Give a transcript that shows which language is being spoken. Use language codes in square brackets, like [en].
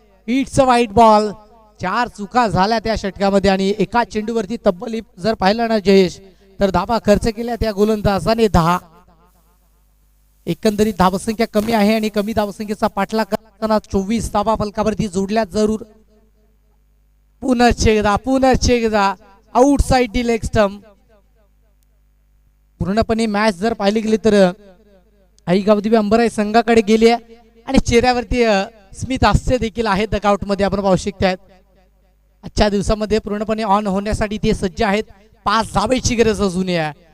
[en] It's a wide ball. [mr] 4 चुका झाल्या त्या षटकामध्ये आणि एका चेंडूवरती तब्बल जर पाहिलं ना जयेश तर धाबा खर्च केल्या त्या गोलंदाजाने 10. एकंदरीत धावसंख्या कमी आहे आणि कमी धावसंख्येचा पाठलाग करताना 24 धाबा फलकावरती जोडल्या जरूर. पुनश्च एकदा आउटसाइड दी लेग स्टंप. पूर्णपणे मॅच जर पाहिली गेली तर आई गावदेवी अंबराई संघाकडे गेली आहे आणि चेहऱ्यावरती स्मित हास्य देखील आहे डगआउट मध्ये आपण पाहू शकतात. आजच्या दिवसामध्ये पूर्णपणे ऑन होण्यासाठी ते सज्ज आहेत. 5 धाब्याची गरज अजून आहे.